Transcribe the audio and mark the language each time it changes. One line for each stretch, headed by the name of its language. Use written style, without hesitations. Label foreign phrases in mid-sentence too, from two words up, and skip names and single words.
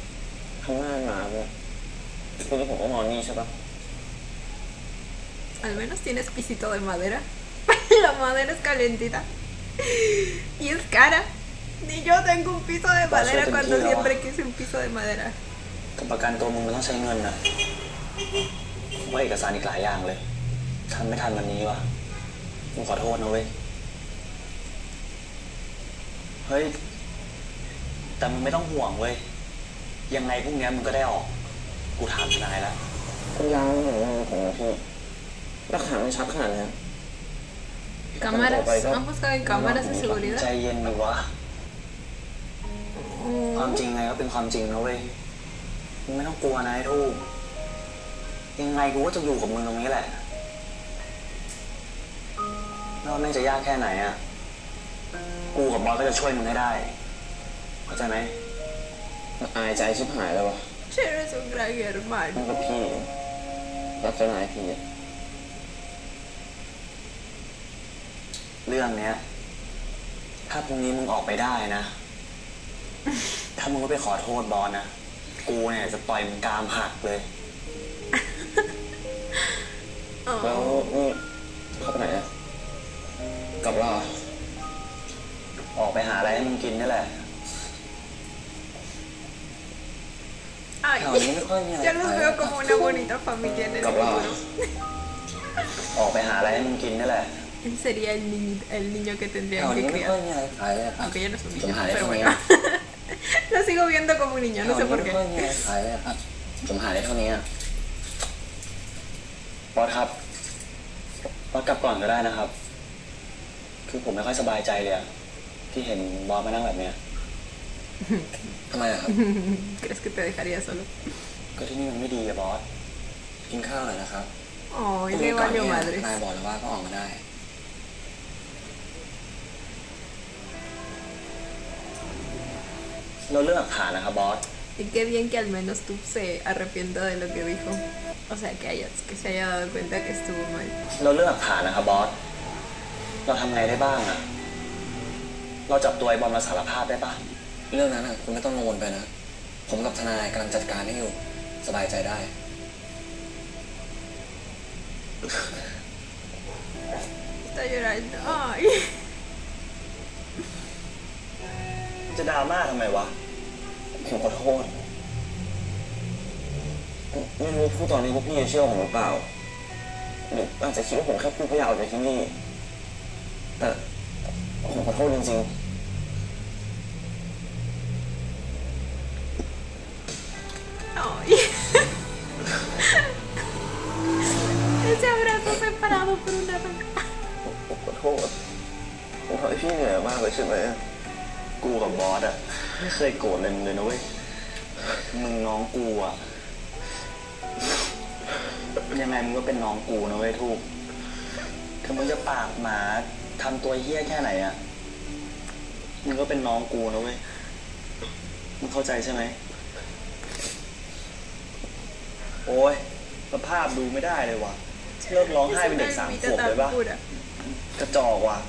Spanish: Al menos tienes pisito de madera. La madera es calentita y es cara. Ni yo tengo un piso de madera cuando siempre quise un piso de madera.
Thai: กับประกันตัวมึงมันต้องใช้เงินนะว่าเอกสารอีกหลายอย่างเลยทันไม่ทันวันนี้วะมึงขอโทษนะเว้ยเฮ้ยแต่มึงไม่ต้องห่วงเว้ยยังไงพรุ่งนี้มึงก็ได้ออกกูถามทนายแล้วคุณยาวเห็นว่าผมพี่หลักฐานมันชัดขนาดนี้
Spanish: Cámaras, han buscado en cámaras de seguridad.
Thai: ใจเย็นดีวะความจริงไงก็เป็นความจริงนะเว้ยมึงไม่ต้องกลัวนะไอ้ทูบยังไงกูก็จะอยู่กับมึงตรงนี้แหละไม่ว่าแม่งจะยากแค่ไหนอ่ะกูกับบอสก็จะช่วยมึงให้ได้เข้าใจไหมอายใจชิบหายแล้ววะ
Spanish: Eres un gran hermano
Thai: นั่นก็พี่รับเจ้านายพี่เรื่องเนี้ยถ้าพรุ่งนี้มึงออกไปได้นะ ถ้ามึงไม่ไปขอโทษบอสนะกูเนี่ยจะต่อยมึงกรามหักเลยแล้วนี่เข้าไปไหนอะกลับแล้วออกไปหาอะไรให้มึงกินนี่แหละ
Spanish: Ay, yo los veo como una bonita familia en el futuro.
Thai: ออกไปหาอะไรให้มึงกินนี่แหละ
Spanish: Él sería el niño que tendrían que criar. Aunque ya no es un niño, pero bueno. Lo sigo viendo como un niño, no sé por qué.
Thai: ผมหาได้เท่านี้บอสครับบอสกลับก่อนก็ได้นะครับคือผมไม่ค่อยสบายใจเลยที่เห็นบอสมานั่งแบบเนี้ยทำไมครับ
Spanish: ¿Crees que te dejaría solo?
Thai: ก็ที่นี่มันไม่ดีอะบอสกินข้าวหน่อยนะครับ
Spanish: Ay, le valió madre.
Thai: นายบอกแล้วว่าก็ออกมาได้ เราเรื่องหลักฐานนะครับบอส
Spanish: Y qué bien que al menos tú se arrepienta de lo que dijo. O sea, que se haya dado cuenta que estuvo mal.
Thai: เราเรื่องหลักฐานนะครับบอสเราทำไงได้บ้างอะเราจับตัวไอ้บอลมาสารภาพได้ปะ เรื่องนั้นคุณไม่ต้องกังวลไปนะ ผมกับทนายกำลังจัดการให้อยู่สบายใจได้
Spanish: Está llorando. Ay.
Thai: จะดราม่าทำไมวะ ผมขอโทษ ไม่รู้พูดตอนนี้พวกพี่จะเชื่อผมหรือเปล่าหรืออาจจะคิดว่าผมแค่พูดเพื่ออยากออกจากที่นี่ แต่ผมขอโทษจริงๆ
Spanish: Ay. Ese abrazo separado por una roca.
Thai: ผมขอโทษผมทำให้พี่เหนื่อยมากเลยใช่ไหม กูกับบอสอะไม่เคยโกรธเลยมึงเลยนะเว้ยมึงน้องกูอะยังไงมึงก็เป็นน้องกูนะเว้ยทูกถึงมึงจะปากหมาทำตัวเหี้ยแค่ไหนอะมึงก็เป็นน้องกูนะเว้ยมึงเข้าใจใช่ไหมโอ้ยสภาพดูไม่ได้เลยว่ะเลิกร้องไห้เป็นเด็ก3 ขวบเลยปะกระจอกว่ะ